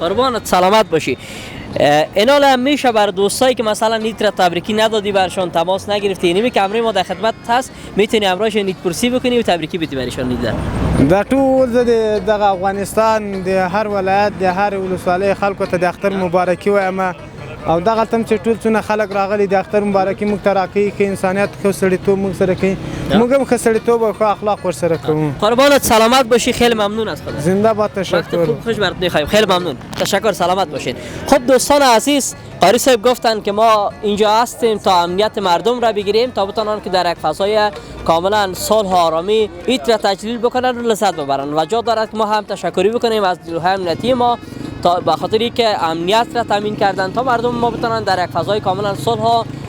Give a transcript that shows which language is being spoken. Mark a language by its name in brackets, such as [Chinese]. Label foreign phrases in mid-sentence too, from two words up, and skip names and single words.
[Persian] قربانت سلامت باشی اینال هم میشه بر دوستایی که مثلا نیت را تبریکی ندادی برشان تماس نگرفتی اینمی که امروز ما در خدمت هست میتونی امروز نیت پرسی بکنی و تبریکی بدی برشان نیت [Pashto] دا ټول زه د افغانستان د هر ولایت د هر ولسوالۍ خلکو ته د اختر مبارکي وایم او دغه تم چې ټول څونه خلک راغلي د اختر مبارکي موږ ته راکوي که انسانیت ښه سړیتوب موږ سره کوي موږ هم ښه سړیتوب او ښه اخلاق ورسره کوو [Persian] قربانت سلامت باشی خیلی ممنون از خدا زنده باد تشکر خوب خوش برات می‌خوایم خیلی ممنون تشکر سلامت باشین خب دوستان عزیز قاری صاحب گفتن که ما اینجا هستیم تا امنیت مردم را بگیریم تا بتونن که در یک فضای کاملا صلح و آرامی عید را تجلیل بکنن و لذت ببرن و جا دارد که ما هم تشکری بکنیم از نیروهای امنیتی ما تا به خاطری که امنیت را تامین کردن تا مردم ما بتونن در یک فضای کاملا صلح و